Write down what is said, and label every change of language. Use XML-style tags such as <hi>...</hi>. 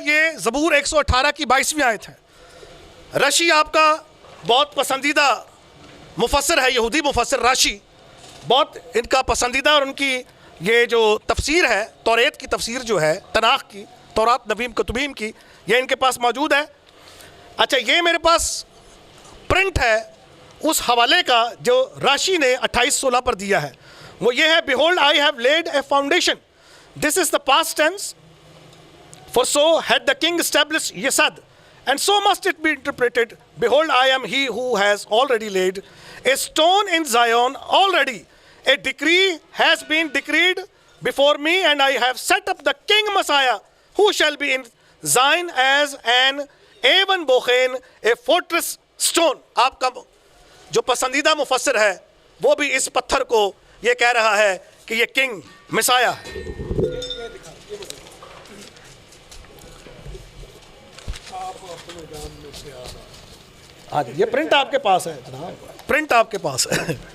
<ur>یہ زبور 118 کی 22ویں آیت ہے. رشی آپ کا بہت پسندیدہ مفسر ہے، یہودی مفسر راشی، بہت ان کا پسندیدہ، اور ان کی یہ جو تفسیر ہے توریت کی تفسیر جو ہے، تناخ کی، تورات نبیم کتبیم کی، یہ ان کے پاس موجود ہے. اچھا، یہ میرے پاس پرنٹ ہے اس حوالے کا جو راشی نے 28:16 پر دیا ہے. وہ یہ ہے:</ur> <en>Behold, I have laid a foundation. This is the past tense. For so had the king established Yesod. And so must it be interpreted. Behold, I am he who has already laid a stone in Zion already. A decree has been decreed before me, and I have set up the king Messiah, who shall be in Zion as an Aven Bochen, a fortress stone.</en> <ur>آپ کا جو پسندیدہ مفسر ہے وہ بھی اس پتھر کو یہ کہہ رہا ہے کہ یہ کنگ مسایہ ہے. ہاں جی، یہ پرنٹ آپ کے پاس ہے جناب، پرنٹ آپ کے پاس ہے.</ur>